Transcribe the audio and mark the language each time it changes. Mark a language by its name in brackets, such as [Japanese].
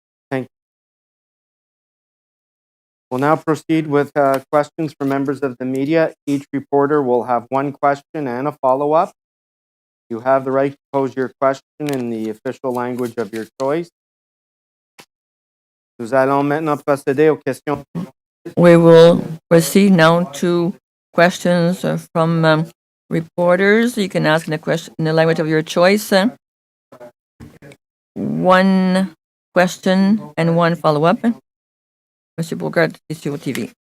[English] Thank you. We'll now proceed with questions from members of the media. Each reporter will have one question and a follow-up. You have the right to pose your question in the official language of your choice. [French] Nous allons maintenant procéder aux questions. [English] We will proceed now to questions from reporters. You can ask in the language of your choice. One question and one follow-up. Monsieur Bogart, Studio TV.